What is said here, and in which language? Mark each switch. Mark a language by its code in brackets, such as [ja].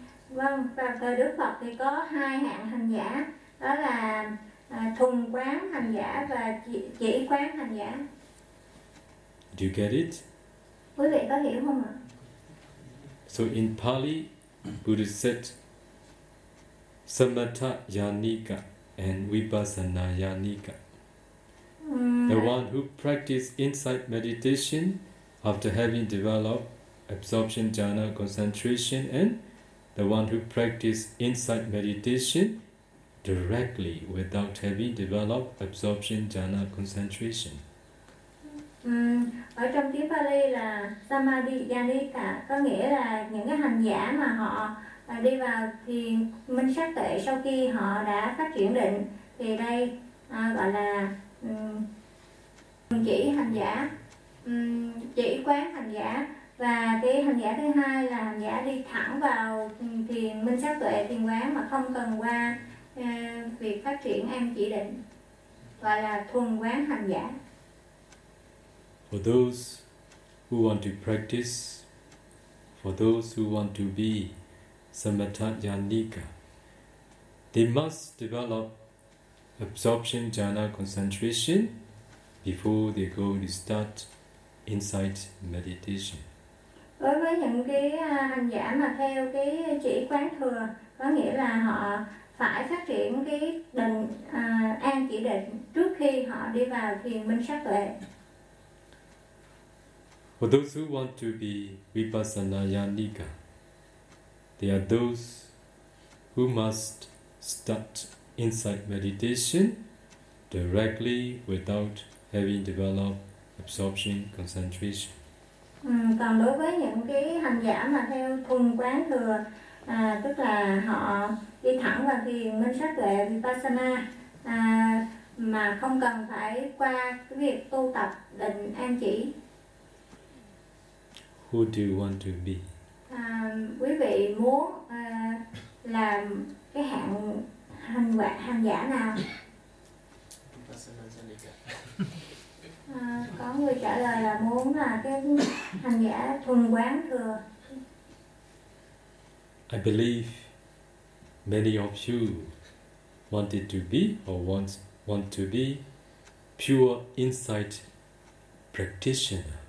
[vi] Vâng, và thời Đức Phật thì có hai hạng hành giả, đó là thùng quán hành giả và chỉ quán hành giả. [en] Do you get it? [vi] Quý vị có hiểu không ạ? [en] So in Pali, Buddha said Samatha Yanika and Vipassana Yanika. The one who practices insight meditation after having developed absorption jhana concentration, and the one who practices insight meditation directly without having developed absorption jhana concentration. [vi] Ở trong tiếng Pali là Samadhi Yanika, có nghĩa là những cái hành giả mà họ đi vào thiền minh sát tuệ sau khi họ đã phát triển định, thì đây gọi là chỉ hành giả, chỉ quán hành giả. Và cái hành giả thứ hai là hành giả đi thẳng vào thiền minh sát tuệ, thiền quán mà không cần qua việc phát triển an chỉ định, gọi là thuần quán hành giả. [en] For those who want to practice, for those who want to be Samatha Yanika, they must develop absorption jhana concentration before they go to start insight meditation. [vi] Đối với những cái hành giả mà theo cái chỉ quán thừa, có nghĩa là họ phải phát triển cái định để trước khi họ đi vào thiền minh sát tuệ. [en] For those who want to be Vipassana Yanika, they are those who must start insight meditation directly without having developed absorption concentration. [vi] Còn đối với những cái hành giả mà theo thuần quán thừa, tức là họ đi thẳng vào thiền minh sát tuệ Vipassana, mà không cần phải qua cái việc tu tập định an chỉ. [en] Who do you want to be? [vi] Quý vị muốn làm cái hạng hành quả hành giả nào? Có người trả lời là muốn là cái hành giả thuần quán thừa. [en] I believe many of you wanted to be or want to be pure insight practitioners.